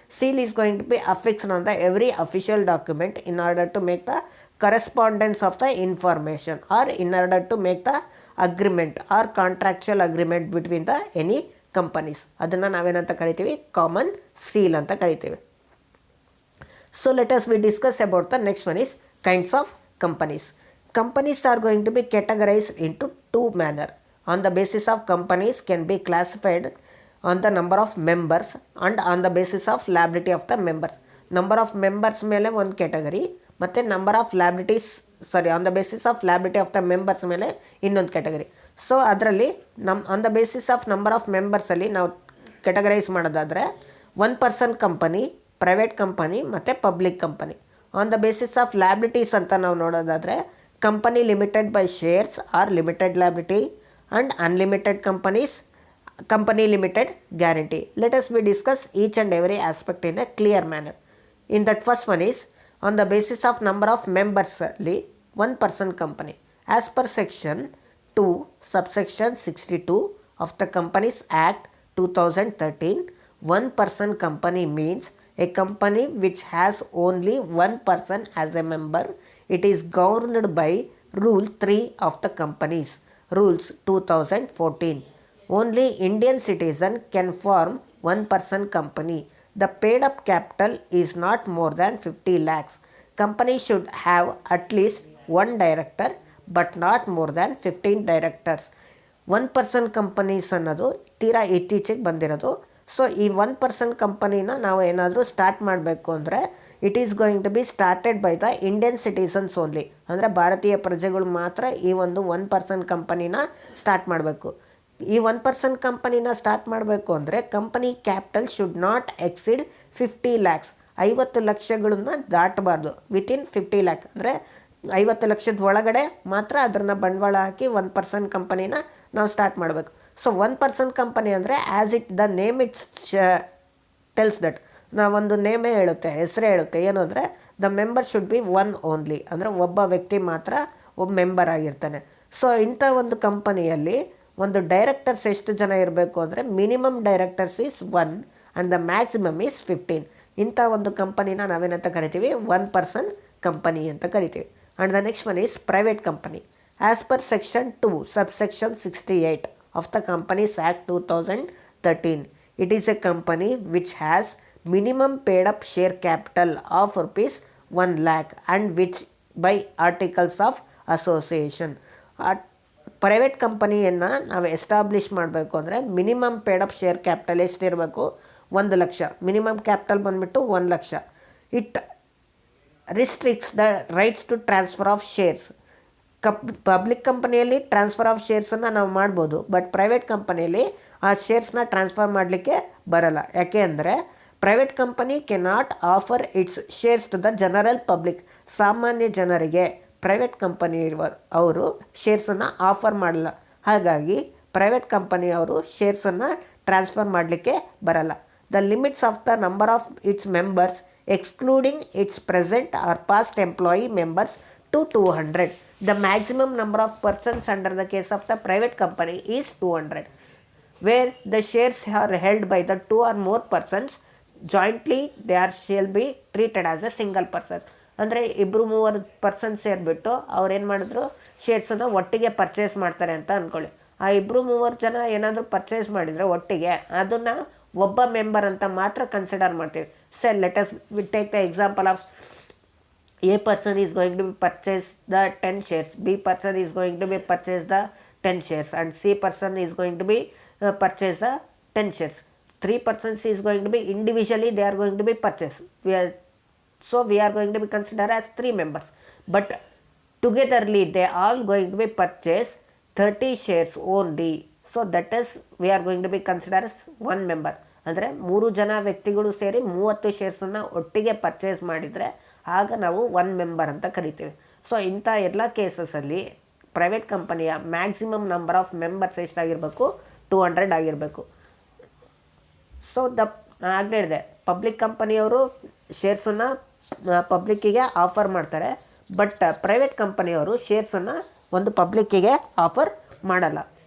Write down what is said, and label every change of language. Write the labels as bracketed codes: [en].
[en] Seal is going to be affixed on the every official document in order to make the correspondence of the information or in order to make the agreement or contractual agreement between the any companies. [kn] ಅದನ್ನು ನಾವೇನಂತ ಕರಿತೀವಿ, common seal ಅಂತ ಕರಿತೀವಿ. [en] So let us we discuss about the next one is kinds of companies. Companies are going to be categorized into two manner. On the basis of companies can be classified on the number of members and on the basis of liability of the members. Number of members [kn] ಮೇಲೆ ಒಂದು category ಮತ್ತು [en] number of on the basis of liability of the members [kn] ಮೇಲೆ ಇನ್ನೊಂದು category. So ಅದರಲ್ಲಿ on the basis of number of ಮೆಂಬರ್ಸಲ್ಲಿ ನಾವು categorise ಮಾಡೋದಾದರೆ one person company, private company ಮತ್ತು public company. [en] on the basis of liabilities [kn] ಅಂತ ನಾವು ನೋಡೋದಾದರೆ [en] Company limited by shares or limited liability and unlimited companies, company limited guarantee. Let us we discuss each and every aspect in a clear manner. In that first one is on the basis of number of members one person company. As per section 2 subsection 62 of the Companies Act 2013, one person company means a company which has only one person as a member. It is governed by Rule 3 of the Companies Rules 2014. Only Indian citizen can form one person company. The paid up capital is not more than 50 lakhs. Company should have at least one director but not more than 15 directors. [kn] One person companies ಅನ್ನೋದು ತೀರಾ ಇತ್ತೀಚೆಗೆ ಬಂದಿರೋದು. So ಈ one person ಕಂಪನಿನ ನಾವು ಏನಾದರೂ start ಮಾಡಬೇಕು ಅಂದರೆ [en] It is going to be started by the Indian citizens only. [kn] ಅಂದರೆ ಭಾರತೀಯ ಪ್ರಜೆಗಳು ಮಾತ್ರ ಈ ಒಂದು ಒನ್ ಪರ್ಸನ್ ಕಂಪನಿನ ಸ್ಟಾರ್ಟ್ ಮಾಡಬೇಕು. ಈ ಒನ್ ಪರ್ಸನ್ ಕಂಪನಿನ ಸ್ಟಾರ್ಟ್ ಮಾಡಬೇಕು ಅಂದರೆ company capital [en] should not exceed [kn] 50 lakhs. 50 ಲಕ್ಷಗಳನ್ನ ದಾಟಬಾರ್ದು. Within 50 lac ಅಂದರೆ 50 ಲಕ್ಷದ ಒಳಗಡೆ ಮಾತ್ರ ಅದನ್ನು ಬಂಡವಾಳ ಹಾಕಿ ಒನ್ ಪರ್ಸನ್ ಕಂಪನಿನ ನಾವು ಸ್ಟಾರ್ಟ್ ಮಾಡಬೇಕು. ಸೊ ಒನ್ ಪರ್ಸನ್ ಕಂಪನಿ ಅಂದರೆ [en] as it the name it's tells that, [kn] ನಾವೊಂದು ನೇಮೇ ಹೇಳುತ್ತೆ, ಹೆಸರೇ ಹೇಳುತ್ತೆ. ಏನು ಅಂದರೆ [en] the member should be one only, [kn] ಅಂದರೆ ಒಬ್ಬ ವ್ಯಕ್ತಿ ಮಾತ್ರ ಒಬ್ಬ ಮೆಂಬರ್ ಆಗಿರ್ತಾನೆ. ಸೊ ಇಂಥ ಒಂದು ಕಂಪನಿಯಲ್ಲಿ ಒಂದು ಡೈರೆಕ್ಟರ್ಸ್ ಎಷ್ಟು ಜನ ಇರಬೇಕು ಅಂದರೆ [en] Minimum directors is 1 and the maximum is 15. [kn] ಇಂಥ ಒಂದು ಕಂಪನಿನ ನಾವೇನಂತ ಕರಿತೀವಿ, ಒನ್ ಪರ್ಸನ್ ಕಂಪನಿ ಅಂತ ಕರಿತೀವಿ. [en] And the next one is private company. As per section 2 subsection 68 of the Companies Act 2013, it is a company which has minimum paid up share capital of rupees 1 lakh and which by articles of association. [kn] Private ಕಂಪನಿಯನ್ನು ನಾವು establish ಮಾಡಬೇಕು ಅಂದರೆ minimum paid up share capital ಎಷ್ಟಿರಬೇಕು, 1 lakh. Minimum capital ಬಂದುಬಿಟ್ಟು 1 lakh. [en] It restricts the rights to transfer of shares. [kn] Public ಕಂಪನಿಯಲ್ಲಿ transfer of ಶೇರ್ಸನ್ನು ನಾವು ಮಾಡ್ಬೋದು, but private ಕಂಪನಿಯಲ್ಲಿ ಆ ಶೇರ್ಸ್ನ ಟ್ರಾನ್ಸ್ಫರ್ ಮಾಡಲಿಕ್ಕೆ ಬರಲ್ಲ. ಯಾಕೆ ಅಂದರೆ [en] Private company cannot offer its shares to the general public. [kn] ಸಾಮಾನ್ಯ ಜನರಿಗೆ ಪ್ರೈವೇಟ್ ಕಂಪನಿ ಅವರು ಶೇರ್ಸನ್ನು ಆಫರ್ ಮಾಡಲ್ಲ. ಹಾಗಾಗಿ ಪ್ರೈವೇಟ್ ಕಂಪನಿಯವರು ಶೇರ್ಸನ್ನು ಟ್ರಾನ್ಸ್ಫರ್ ಮಾಡಲಿಕ್ಕೆ ಬರಲ್ಲ. [en] The limits of the number of its members excluding its present or past employee members to 200. The maximum number of persons under the case of the private company is 200. Where the shares are held by the 2 or more persons jointly, they shall be treated as a single person. [kn] ಅಂದರೆ 2-3 person ಸೇರಿಬಿಟ್ಟು ಅವ್ರು ಏನು ಮಾಡಿದ್ರು, ಶೇರ್ಸನ್ನು ಒಟ್ಟಿಗೆ purchase ಮಾಡ್ತಾರೆ ಅಂತ ಅಂದ್ಕೊಳ್ಳಿ. ಆ 2-3 ಜನ ಏನಾದರೂ ಪರ್ಚೇಸ್ ಮಾಡಿದರೆ ಒಟ್ಟಿಗೆ ಅದನ್ನು ಒಬ್ಬ ಮೆಂಬರ್ ಅಂತ ಮಾತ್ರ ಕನ್ಸಿಡರ್ ಮಾಡ್ತೀವಿ. [en] Let us we take the example of A person is going to be purchase the 10 shares, B person is going to be purchase the 10 shares, and C person is going to be purchase the 10 shares. 3 persons is going to be individually they are going to be purchased. So we are going to be considered as 3 members, but togetherly they all going to be purchased 30 shares only. So that is we are going to be considered as 1 member. [kn] ಅಂದರೆ 3 ಜನ ವ್ಯಕ್ತಿಗಳು ಸೇರಿ 30 ಶೇರ್ಸನ್ನು ಒಟ್ಟಿಗೆ purchase ಮಾಡಿದರೆ ಆಗ ನಾವು 1 member ಅಂತ ಕರಿತೀವಿ. ಸೊ ಇಂಥ ಎಲ್ಲ ಕೇಸಸಲ್ಲಿ ಪ್ರೈವೇಟ್ ಕಂಪನಿಯ ಮ್ಯಾಕ್ಸಿಮಮ್ ನಂಬರ್ ಆಫ್ ಮೆಂಬರ್ಸ್ ಎಷ್ಟಾಗಿರಬೇಕು, 200 ಆಗಿರಬೇಕು. ಸೊ ಆಗಲೇ ಹೇಳಿದೆ, ಪಬ್ಲಿಕ್ ಕಂಪನಿಯವರು ಶೇರ್ಸನ್ನು ಪಬ್ಲಿಕ್ಕಿಗೆ ಆಫರ್ ಮಾಡ್ತಾರೆ, ಬಟ್ ಪ್ರೈವೇಟ್ ಕಂಪನಿಯವರು ಶೇರ್ಸನ್ನು ಒಂದು ಪಬ್ಲಿಕ್ಕಿಗೆ ಆಫರ್ ಮಾಡಲ್ಲ.